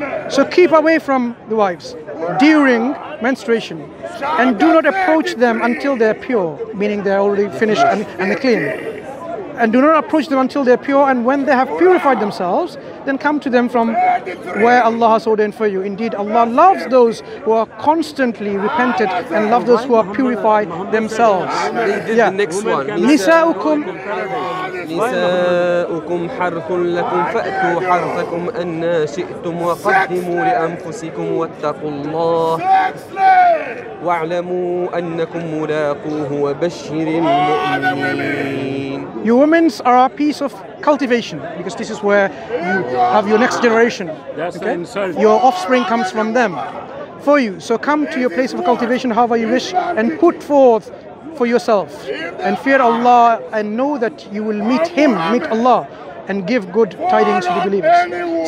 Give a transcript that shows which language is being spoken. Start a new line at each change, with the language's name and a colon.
English: So keep away from the wives during menstruation, and do not approach them until they're pure, meaning they're already finished and they're clean. And do not approach them until they're pure, and when they have purified themselves, then come to them from where Allah has ordained for you. Indeed, Allah loves those who are constantly repented and love those who are purified themselves. They did the next one.
Arabic: Nisa'ukum نساؤكم حرث لكم فأتوا حرثكم أن شئتم وقدموا لأنفسكم واتقوا الله واعلموا أنكم ملاقوه وبشر المؤمنين.
English: You women are a piece of cultivation, because this is where you have your next generation. That's the insult. Your offspring comes from them for you. So come to your place of cultivation however you wish, and put forth for yourself and fear Allah, and know that you will meet Him, meet Allah, and give good tidings to the believers.